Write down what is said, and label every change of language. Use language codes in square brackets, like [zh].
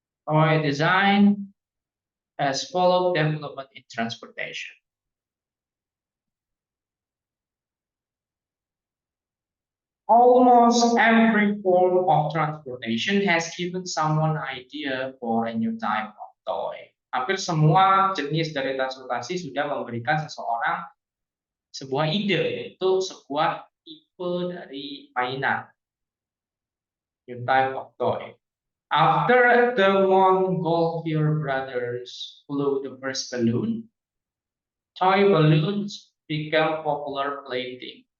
[en] Toy design has followed development in transportation. Almost every form of transportation has given someone idea for a new type of toy. [id] Hampir semua jenis dari transportasi sudah memberikan seseorang sebuah ide, yaitu sebuah tipe dari mainan, [en] new type of toy. After the Montgolfier brothers flew the first balloon, toy balloons became popular plaything.